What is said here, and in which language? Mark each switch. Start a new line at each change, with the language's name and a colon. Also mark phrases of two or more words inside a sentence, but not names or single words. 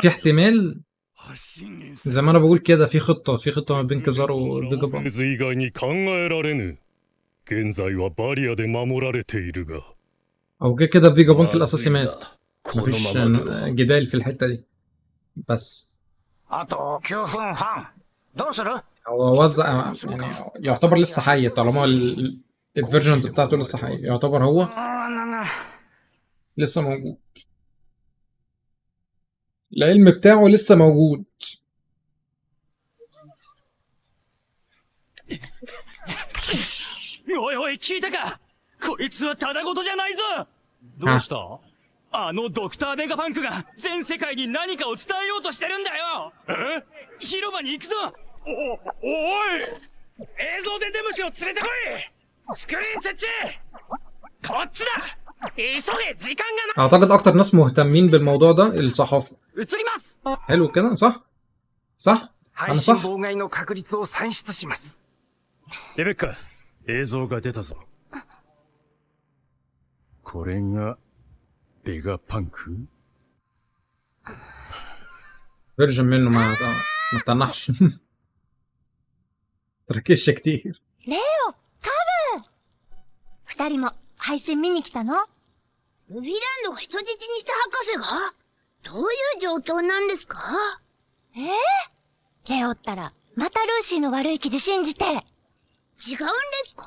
Arabic: في。احتمال
Japanese: 発信源
Arabic: زي ما انا بقول كده في خطة ما بين كيزارو
Japanese: ラ
Arabic: وفيجا
Japanese: フェ
Arabic: بانك.
Japanese: ズ以外に考えられぬ。現在はバリアで守られているが。
Arabic: او كده فيجا بانك
Japanese: まず
Arabic: الاساسي
Japanese: い
Arabic: مات.
Japanese: なこの
Arabic: مفيش
Japanese: ままでは
Arabic: جدال في الحتة دي. بس
Japanese: あと9分半どうする
Arabic: هو وزع يعني يعتبر لسه حي طالما الفيرجنز بتاعته لسه حي، يعتبر هو لسه موجود، العلم بتاعه لسه موجود.
Japanese: おいおい聞いたか、こいつはただごとじゃないぞ。どうした？あのドクターベガパンクが全世界に何かを伝えようとしてるんだよ。え？広場に行くぞ。おい、映像でデムシを連れてこい。スクリーン設置。こっちだ。急げ時間がない。
Arabic: اعتقد اكتر ناس مهتمين بالموضوع ده الصحافة.
Japanese: 移ります。
Arabic: حلو كده صح؟ صح؟
Japanese: 配
Arabic: انا
Japanese: 信
Arabic: صح؟
Japanese: 妨害の確率を算出します。レベッカ、映像が出たぞ。これがベガパンク？
Arabic: فيرجن منه ما تنحش. تركزش كتير.
Japanese: レオ、カブ二人も配信見に来たの？ルビーランドが人質にした博士が？どういう状況なんですか？レオったら、またルーシーの悪い記事信じて。違うんですか？